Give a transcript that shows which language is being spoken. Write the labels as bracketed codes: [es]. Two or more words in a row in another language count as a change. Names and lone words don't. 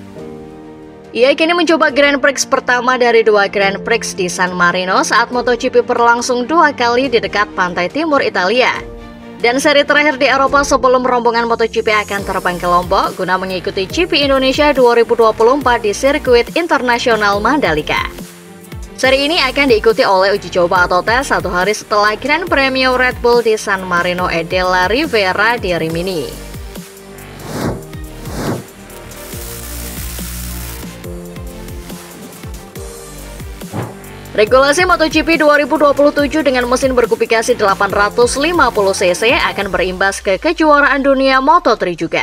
[id] Ia kini mencoba Grand Prix pertama dari 2 Grand Prix di San Marino saat MotoGP berlangsung 2 kali di dekat pantai timur Italia. Dan seri terakhir di Eropa sebelum rombongan MotoGP akan terbang ke Lombok guna mengikuti GP Indonesia 2024 di sirkuit internasional Mandalika. Seri ini akan diikuti oleh uji coba atau tes 1 hari setelah Grand Premio Red Bull di San Marino e della Riviera di Rimini. Regulasi MotoGP 2027 dengan mesin berkubifikasi 850cc akan berimbas ke kejuaraan dunia Moto3 juga.